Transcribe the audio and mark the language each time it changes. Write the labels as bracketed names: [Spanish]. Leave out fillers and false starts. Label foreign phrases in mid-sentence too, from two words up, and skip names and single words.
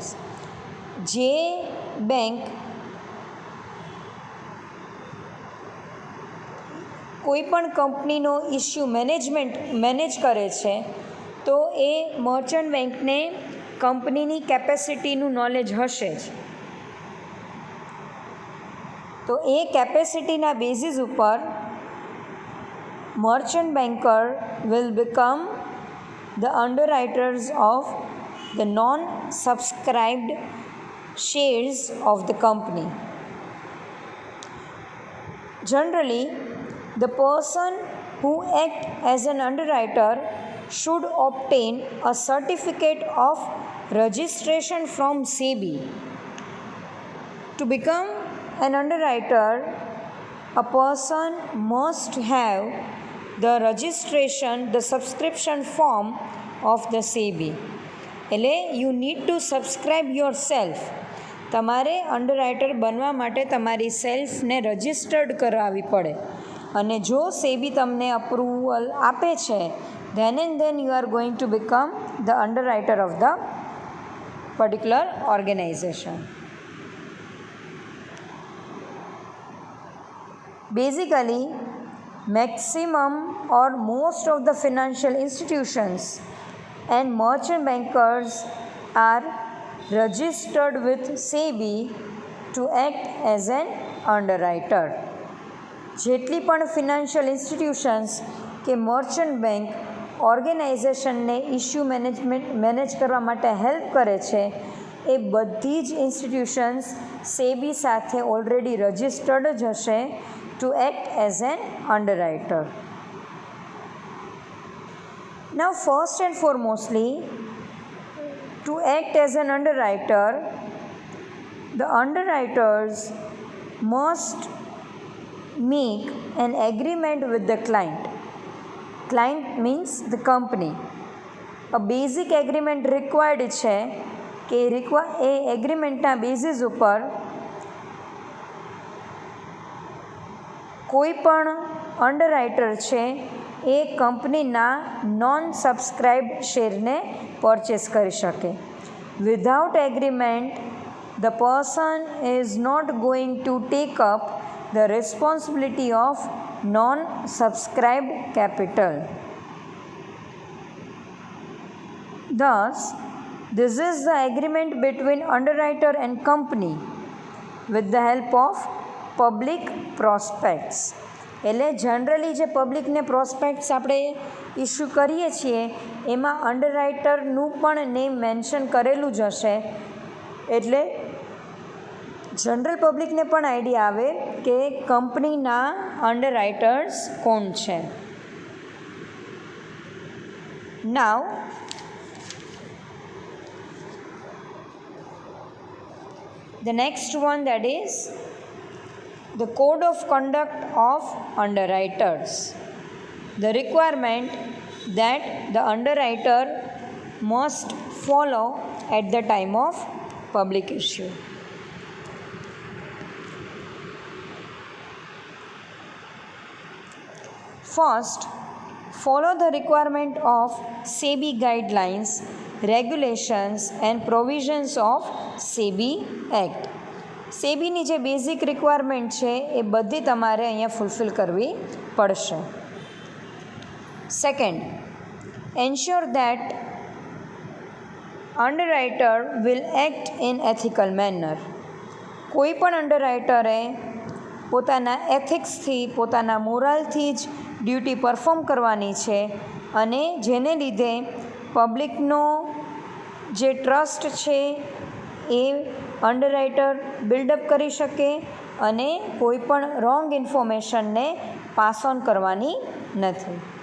[Gujarati] જે બેંક કોઈપણ કંપનીનો ઇસ્યુ મેનેજ કરે છે, તો એ મર્ચન્ટ બેંકને કંપનીની કેપેસિટીનું નોલેજ હશે જ. તો એ કેપેસિટીના બેઝિસ ઉપર [English] merchant banker will become the underwriters of the non-subscribed shares of the company. Generally, the person who acts as an underwriter should obtain a certificate of registration from SEBI. To become an underwriter, a person must have the registration, the subscription form of the SEBI. એટલે you need to subscribe your self. [Gujarati] તમારે અંડરરાઇટર બનવા માટે તમારી સેલ્ફને રજિસ્ટર્ડ કરાવવી પડે, અને જો સેબી તમને અપ્રુવલ આપે છે, [English] then and then you are going to become the underwriter of the particular organization. Basically, maximum or most of the financial institutions and merchant bankers are registered with SEBI to act as an underwriter. [Gujarati] જેટલી પણ [English] financial institutions [Gujarati] કે મર્ચન્ટ બેંક ઓર્ગેનાઇઝેશનને ઇસ્યુ મેનેજ કરવા માટે હેલ્પ કરે છે એ બધી જ ઇન્સ્ટિટ્યુશન્સ સેબી સાથે ઓલરેડી રજિસ્ટર્ડ જ હશે [English] to act as an underwriter. Now first and foremostly, to act as an underwriter, the underwriters must make an agreement with the client. Client means the company. A basic agreement required [Gujarati] છે કે એ એગ્રીમેન્ટના બેઝિસ ઉપર કોઈ પણ અંડરરાઇટર છે એ કંપનીના નોન સબસ્ક્રાઇબ્ડ શેરને પરચેસ કરી શકે. [English] without agreement the person is not going to take up the responsibility of non-subscribed capital. Thus, this is the agreement between underwriter and company with the help of public prospects. [Gujarati] એટલે જનરલી જે પબ્લિકને પ્રોસ્પેક્ટ્સ આપણે ઇસ્યુ કરીએ છીએ એમાં અંડરરાઇટરનું પણ નેમ મેન્શન કરેલું જ હશે, એટલે જનરલ પબ્લિકને પણ આઈડિયા આવે કે કંપનીના અંડરરાઇટર્સ કોણ છે. [English] નાવ the next one, that is the code of conduct of underwriters. The requirement that the underwriter must follow at the time of public issue. First, follow the requirement of SEBI guidelines, regulations and provisions of SEBI Act. [Gujarati] સેબીની જે બેઝિક રિક્વાયરમેન્ટ છે એ બધી તમારે અહીંયા ફૂલફિલ કરવી પડશે. [English] second, ensure that underwriter will act in ethical manner. [Gujarati] કોઈ પણ અંડરરાઇટરે પોતાના એથિક્સથી, પોતાના મોરલથી જ ડ્યુટી પરફોર્મ કરવાની છે અને જેને લીધે પબ્લિકનો જે ટ્રસ્ટ છે એ અંડરરાઇટર બિલ્ડઅપ કરી શકે અને કોઈ પણ રોંગ ઇન્ફોર્મેશનને પાસ ઓન કરવાની નથી.